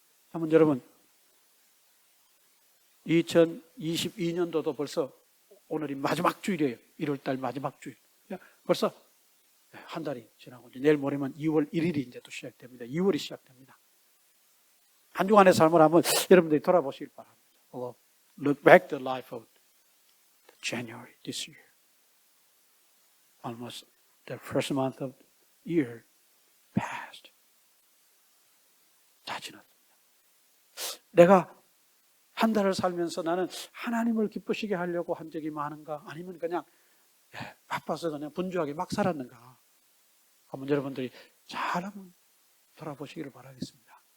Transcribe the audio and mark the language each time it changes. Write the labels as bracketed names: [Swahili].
[Korean] 한번 여러분 2022년도도 벌써 오늘이 마지막 주일이에요. 1월달 마지막 주일. 벌써 한 달이 지나고 이제 내일 모레면 2월 1일이 이제 또 시작됩니다. 2월이 시작됩니다. 한 주간의 삶을 한번 여러분들이 돌아보시길 바랍니다. [English] Look back the life of January this year. Almost the first month of year passed. [Korean] 다 지났습니다. 내가 한 달을 살면서 나는 하나님을 기쁘시게 하려고 한 적이 많은가? 아니면 그냥 바빠서 그냥 분주하게 막 살았는가? 한번 여러분들이 잘 한번 돌아보시기를 바라겠습니다.